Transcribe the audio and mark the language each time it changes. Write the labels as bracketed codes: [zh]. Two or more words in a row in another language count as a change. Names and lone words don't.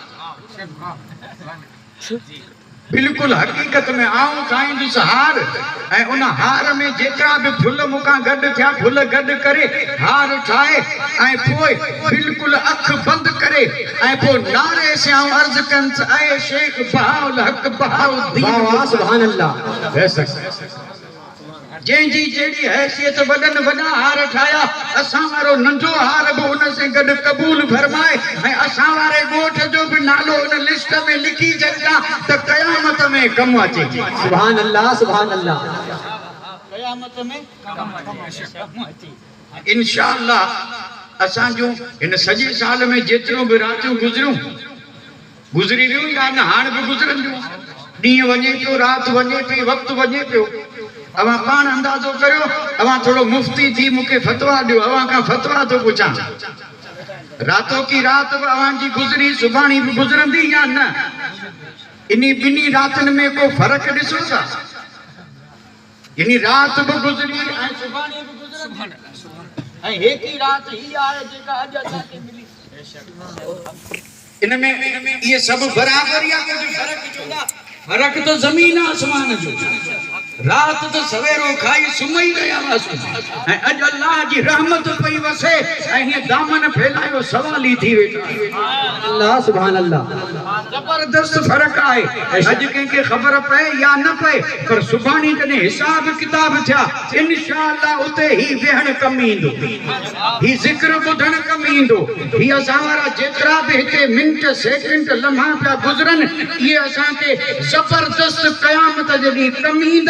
[sd] बिल्कुल हकीकत में आऊं ठाहींदुसि हार ऐं उन हार में जेतिरा बि फुल मूंखां गॾु थिया फुल गॾु करे हार ठाहे ऐं पोइ बिल्कुल अख बंदि करे ऐं पोइ नारे से आऊं अर्ज़ कंदुसि ऐं शेख बहाउल हक़ बहाउद्दीन [ar] वाह سبحان الله [ur] بے شک [sd] जंहिंजी जहिड़ी हैसियत वॾनि वॾा हार ठाहिया असां वारो नंढो हार बि उन से गॾु क़बूल फरमाए ऐं असां वारे ॻोठ जो बि नालो उन लिस्ट में लिखी छॾिजां त क़यामत में कमु अचे [ar] سبحان اللہ سبحان اللہ [sd] क़यामत में कमु अचे इंशाअल्लाह असां जूं हिन सॼे साल में जेतिरो बि रातियूं गुज़री वियूं या न हाणे बि गुज़रंदियूं ॾींहुं वञे पियो राति वञे पई वक़्तु वञे पियो अवां पाण अंदाज़ो करियो अवां थोड़ो मुफ्ती थी मूंखे फतवा ॾियो अवां खां फतवा थो पुछां रातों की रात बि अवां जी गुज़री सुभाणी बि गुज़रंदी या न इन्ही ॿिन्ही रातिनि में को फ़र्क़ु ॾिसो था यानी रात बि गुज़री ऐं सुभाणे बि गुज़रंदी ऐं हिक ई राति ही आहे जेका अॼु असांखे मिली। इन में ये सब बराबरि या कुछ फर्क चोंदा? फर्क तो ज़मीन आसमान जो। रात तो सवेरो खाई सुम्ही रहिया हुआसीं ऐं अॼु अल्लाह जी रहमत पई वसे ऐं हीअं दामन फैलायो सवाली थी वेठा। [ar] الله سبحان الله. [sd] जबरदस्त फर्क आहे। अॼु कंहिंखे ख़बर पए या न पए पर सुभाणे जॾहिं हिसाब किताब थिया इंशाअल्लाह उते ही वेहण कम ईंदो, ही ज़िक्र ॿुधण कम ईंदो, ही असां वारा जेतिरा बि हिते मिंट सेकंड लम्हा पिया गुज़रनि इहे असांखे जबरदस्त क़यामत जॾहिं कम ईंदा।